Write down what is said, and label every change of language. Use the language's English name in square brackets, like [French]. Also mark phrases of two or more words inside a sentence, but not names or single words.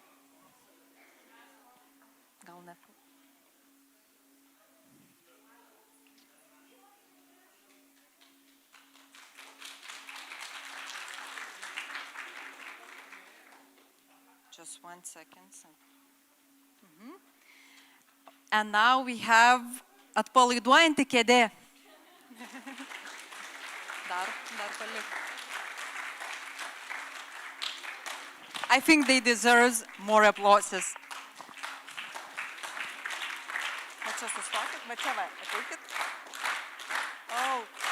[English] Just 1 second. And now we have [Lithuanian] atpalaiduojanti kėdė. Dar palik. [English] I think they deserve more applauses. [Lithuanian] Va čia sustokit, va čia va, ateikit. Oh.